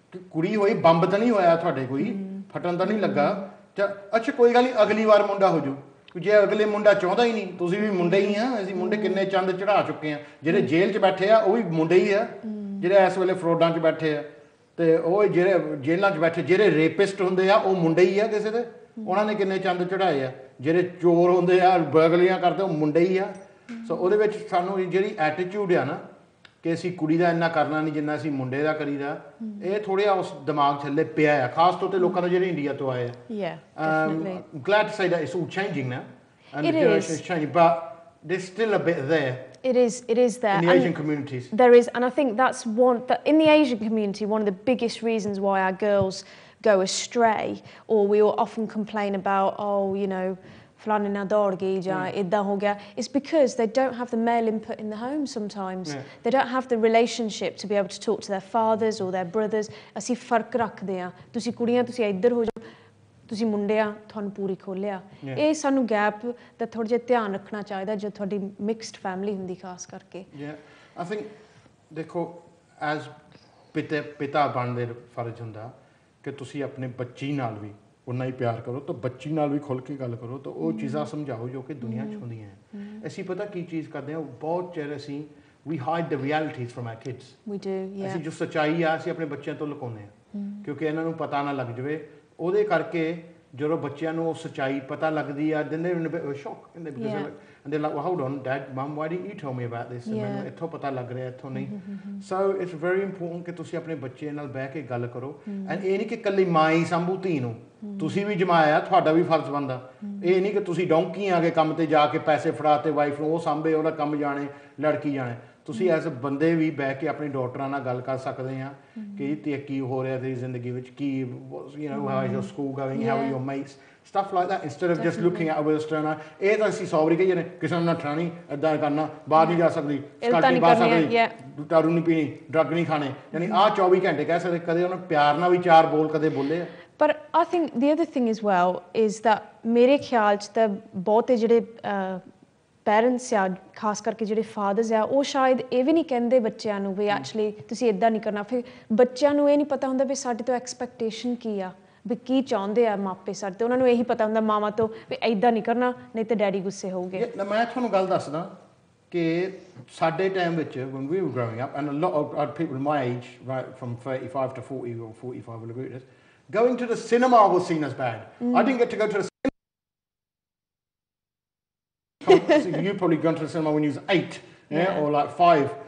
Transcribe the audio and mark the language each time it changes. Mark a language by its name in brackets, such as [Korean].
[Punjabi] ਕੁੜੀ ਹੋਈ, ਬੰਬ ਤਾਂ ਨਹੀਂ ਹੋਇਆ ਤੁਹਾਡੇ, ਕੋਈ ਫਟਣ ਤਾਂ ਨਹੀਂ ਲੱਗਾ, ਅੱਛਾ ਕੋਈ ਗੱਲ ਨਹੀਂ ਅਗਲੀ ਵਾਰ ਮੁੰਡਾ ਹੋ ਜੂ, ਜੇ ਅਗਲੇ ਮੁੰਡਾ ਚਾਹੁੰਦਾ ਹੀ ਨਹੀਂ, ਤੁਸੀਂ ਵੀ ਮੁੰਡੇ ਹੀ ਆ, ਅਸੀਂ ਮੁੰਡੇ ਕਿੰਨੇ ਚੰਦ ਚੜਾ ਚੁੱਕੇ ਆ, ਜਿਹੜੇ ਜੇਲ੍ਹ 'ਚ ਬੈਠੇ ਆ ਉਹ ਵੀ ਮੁੰਡੇ ਹੀ ਆ, ਜਿਹੜੇ ਇਸ ਵੇਲੇ ਫਰੋਡਾਂ 'ਚ ਬੈਠੇ ਆ, ਤੇ ਉਹ ਜਿਹੜੇ ਜੇਲ੍ਹਾਂ 'ਚ ਬੈਠੇ ਜਿਹੜੇ ਰੇਪਿਸਟ ਹੁੰਦੇ ਆ ਉਹ ਮੁੰਡੇ ਹੀ ਆ ਕਿਸੇ ਦੇ, ਉਹਨਾਂ ਨੇ ਕਿੰਨੇ ਚੰਦ ਚੜਾਏ ਆ, ਜਿਹੜੇ ਚੋਰ ਹੁੰਦੇ ਆ ਬਰਗਲੀਆਂ ਕਰਦੇ ਉਹ ਮੁੰਡੇ ਹੀ ਆ। ਸੋ ਉਹਦੇ ਵਿੱਚ ਸਾਨੂੰ ਜਿਹੜੀ ਐਟੀਟਿਊਡ ਆ ਨਾ ਕਿ ਅਸੀਂ ਕੁੜੀ ਦਾ ਇੰਨਾ ਕਰਨਾ ਨਹੀਂ ਜਿੰਨਾ ਅਸੀਂ ਮੁੰਡੇ ਦਾ ਕਰੀਦਾ, ਇਹ ਥੋੜ੍ਹਾ ਉਸ ਦਿਮਾਗ ਥੱਲੇ ਪਿਆ ਆ, ਖਾਸ ਤੌਰ 'ਤੇ ਲੋਕਾਂ ਦਾ ਜਿਹੜੇ ਇੰਡੀਆ ਤੋਂ ਆਏ ਆ। [English] Glad to say that it's all changing now and the generation is changing, but there's still a bit there. It is there. In the Asian communities. There is, and I think that's in the Asian community, one of the biggest reasons why our girls go astray, or we will often complain about, oh, you know, [Punjabi] flan na dor gayi ja idda ho gaya, [English] is because they don't have the male input in the home sometimes. They don't have the relationship to be able to talk to their fathers or their brothers. [Punjabi] ਅਸੀਂ ਫਰਕ ਰੱਖਦੇ ਆ, ਤੁਸੀਂ ਕੁੜੀਆਂ ਤੁਸੀਂ ਇੱਧਰ ਹੋ ਜਾਓ, ਤੁਸੀਂ ਮੁੰਡੇ ਆ ਤੁਹਾਨੂੰ ਪੂਰੀ ਖੋਲਿਆ, ਇਹ ਸਾਨੂੰ ਗੈਪ ਦਾ ਥੋੜਾ ਜਿਹਾ ਧਿਆਨ ਰੱਖਣਾ ਚਾਹੀਦਾ ਜਦ ਤੁਹਾਡੀ ਮਿਕਸਡ ਫੈਮਿਲੀ ਹੁੰਦੀ ਖਾਸ ਕਰਕੇ। ਆਈ ਥਿੰਕ ਦੇਖੋ ਐਜ਼ ਪਿਤਾ ਬਣਨ ਦੇ ਫਰਜ਼ ਹੁੰਦਾ ਕਿ ਤੁਸੀਂ ਆਪਣੇ ਬੱਚੀ ਨਾਲ ਵੀ ਉਨਾ ਹੀ ਪਿਆਰ ਕਰੋ, ਤਾਂ ਬੱਚੀ ਨਾਲ ਵੀ ਖੁੱਲ੍ਹ ਕੇ ਗੱਲ ਕਰੋ, ਤਾਂ ਉਹ ਚੀਜ਼ਾਂ ਸਮਝਾਓ ਜੋ ਕਿ ਦੁਨੀਆ 'ਚ ਹੁੰਦੀਆਂ ਹੈ। ਅਸੀਂ ਪਤਾ ਕੀ ਚੀਜ਼ ਕਰਦੇ ਹਾਂ, ਬਹੁਤ ਚਿਰ ਅਸੀਂ [English] we hide the realities from our kids. We do, yeah. [Punjabi] ਅਸੀਂ ਜੋ ਸੱਚਾਈ ਆ ਅਸੀਂ ਆਪਣੇ ਬੱਚਿਆਂ ਤੋਂ ਲੁਕਾਉਂਦੇ ਹਾਂ ਕਿਉਂਕਿ ਇਹਨਾਂ ਨੂੰ ਪਤਾ ਨਾ ਲੱਗ ਜਾਵੇ, ਉਹਦੇ ਕਰਕੇ ਜਦੋਂ ਬੱਚਿਆਂ ਨੂੰ ਉਹ ਸੱਚਾਈ ਪਤਾ ਲੱਗਦੀ ਆ [English] then they're in a bit of a shock because and they're like, well hold on dad mum why didn't you tell me about this, [Punjabi] ਮੈਨੂੰ ਇੱਥੋਂ ਪਤਾ ਲੱਗ ਰਿਹਾ ਇੱਥੋਂ ਨਹੀਂ। [English] so it's very important [Punjabi] ਕਿ ਤੁਸੀਂ ਆਪਣੇ ਬੱਚੇ ਨਾਲ ਬਹਿ ਕੇ ਗੱਲ ਕਰੋ and ਇਹ ਨਹੀਂ ਕਿ ਇਕੱਲੀ ਮਾਂ ਹੀ ਸੰਭੂ ਧੀ ਨੂੰ, ਤੁਸੀਂ ਵੀ ਜਮਾਇਆ, ਤੁਹਾਡਾ ਵੀ ਫਰਜ਼ ਬਣਦਾ। ਇਹ ਨਹੀਂ ਕਿ ਤੁਸੀਂ ਡੌਂਕੀ ਆ ਕੇ ਕੰਮ ਤੇ ਜਾ ਕੇ ਪੈਸੇ ਫੜਾ ਤੇ ਵਾਈਫ ਨੂੰ ਉਹ ਸਾਂਭੇ, ਉਹਦਾ ਕੰਮ ਜਾਣੇ, ਲੜਕੀ ਜਾਣੇ। ਤੁਸੀਂ ਐਜ਼ ਬੰਦੇ ਵੀ ਬਹਿ ਕੇ ਆਪਣੀ ਡਾਕਟਰਾਂ ਨਾਲ ਗੱਲ ਕਰ ਸਕਦੇ ਆ ਕਿ ਤੇ ਕੀ ਹੋ ਰਿਹਾ ਤੇਰੀ ਜ਼ਿੰਦਗੀ ਵਿੱਚ, ਕੀ [English] you know how is your school going, how are your mates, stuff like that, instead of just looking at a with a stern eye। [Punjabi] ਇਹ ਤਾਂ ਅਸੀਂ ਸੌ ਵਾਰੀ ਕਹੀਏ ਨੇ ਕਿਸੇ ਨੂੰ ਨੱਠਣਾ ਨਹੀਂ, ਇੱਦਾਂ ਕਰਨਾ, ਬਾਹਰ ਨਹੀਂ ਜਾ ਸਕਦੀ, ਸਕਾਟੀ ਬਾਹਰ ਸਕਦੀ, ਦਾਰੂ ਨਹੀਂ ਪੀਣੀ, ਡਰੱਗ ਨਹੀਂ ਖਾਣੇ, ਯਾਨੀ ਆਹ 24 ਘੰਟੇ ਕਹਿ ਸਕਦੇ। ਕਦੇ ਉਹਨਾਂ ਪਿਆਰ ਨਾਲ ਵੀ ਚਾਰ ਬੋਲ ਕਦੇ ਬੋਲੇ ਆ। ਪਰ [English] I think the other thing as well is that [Punjabi] ਮੇਰੇ ਖਿਆਲ 'ਚ ਤਾਂ ਬਹੁਤੇ ਜਿਹੜੇ ਪੈਰੈਂਟਸ ਆ, ਖਾਸ ਕਰਕੇ ਜਿਹੜੇ ਫਾਦਰਸ ਆ, ਉਹ ਸ਼ਾਇਦ ਇਹ ਵੀ ਨਹੀਂ ਕਹਿੰਦੇ ਬੱਚਿਆਂ ਨੂੰ ਵੀ ਐਕਚੁਅਲੀ ਤੁਸੀਂ ਇੱਦਾਂ ਨਹੀਂ ਕਰਨਾ। ਫਿਰ ਬੱਚਿਆਂ ਨੂੰ ਇਹ ਨਹੀਂ ਪਤਾ ਹੁੰਦਾ ਵੀ ਸਾਡੇ ਤੋਂ ਐਕਸਪੈਕਟੇਸ਼ਨ ਕੀ ਆ, ਵੀ ਕੀ ਚਾਹੁੰਦੇ ਆ ਮਾਪੇ ਸਾਡੇ ਤੋਂ, ਉਹਨਾਂ ਨੂੰ ਇਹੀ ਪਤਾ ਹੁੰਦਾ ਮਾਵਾਂ ਤੋਂ ਵੀ ਇੱਦਾਂ ਨਹੀਂ ਕਰਨਾ ਨਹੀਂ ਤਾਂ ਡੈਡੀ ਗੁੱਸੇ ਹੋਊਗੇ। ਮੈਂ ਤੁਹਾਨੂੰ ਗੱਲ ਦੱਸਦਾ ਕਿ ਸਾਡੇ ਟਾਈਮ ਵਿੱਚ [English] when we were growing up and a lot of people my age right from 35 to 40 or 45 will agree with this, going to the cinema was seen as bad. I didn't get to go to the you probably gone to the cinema when you was 8 or like 5.